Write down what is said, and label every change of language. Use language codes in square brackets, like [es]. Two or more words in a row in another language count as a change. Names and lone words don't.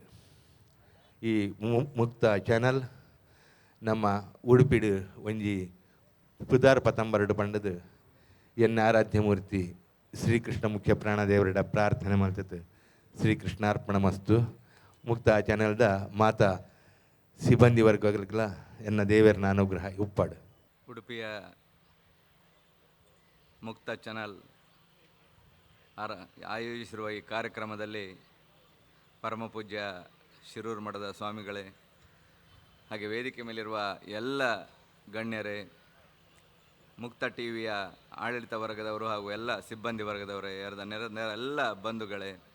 [tcy] ಈ ಮುಕ್ತ ಚಾನಲ್ ನಮ್ಮ ಉಡುಪಿಡು ಒಂಜಿ ಪುದಾರ್ ಪತಂಬರಡು ಪಂಡದು ಎನ್ನ ಆರಾಧ್ಯ ಮೂರ್ತಿ ಶ್ರೀಕೃಷ್ಣ ಮುಖ್ಯ ಪ್ರಾಣದೇವರಡ ಪ್ರಾರ್ಥನೆ ಮಾಡ್ತದೆ. [sa] ಶ್ರೀಕೃಷ್ಣಾರ್ಪಣ ಮಸ್ತು. [tcy] ಮುಕ್ತ ಚಾನಲ್ದ ಮಾತಾ ಸಿಬ್ಬಂದಿ ವರ್ಗಗಳ ಎನ್ನ ದೇವರನ ಅನುಗ್ರಹ ಉಪ್ಪಾಡು. [kn] ಉಡುಪಿಯ ಮುಕ್ತ ಚಾನಲ್ ಆಯೋಜಿಸಿರುವ ಈ ಕಾರ್ಯಕ್ರಮದಲ್ಲಿ ಪರಮಪೂಜ್ಯ ಶಿರೂರು ಮಠದ ಸ್ವಾಮಿಗಳೇ, ಹಾಗೆ ವೇದಿಕೆ ಮೇಲಿರುವ ಎಲ್ಲ ಗಣ್ಯರೇ, ಮುಕ್ತ ಟಿ ವಿಯ ಆಡಳಿತ ವರ್ಗದವರು ಹಾಗೂ ಎಲ್ಲ ಸಿಬ್ಬಂದಿ ವರ್ಗದವರೇ, ಎಲ್ಲ ಬಂಧುಗಳೇ,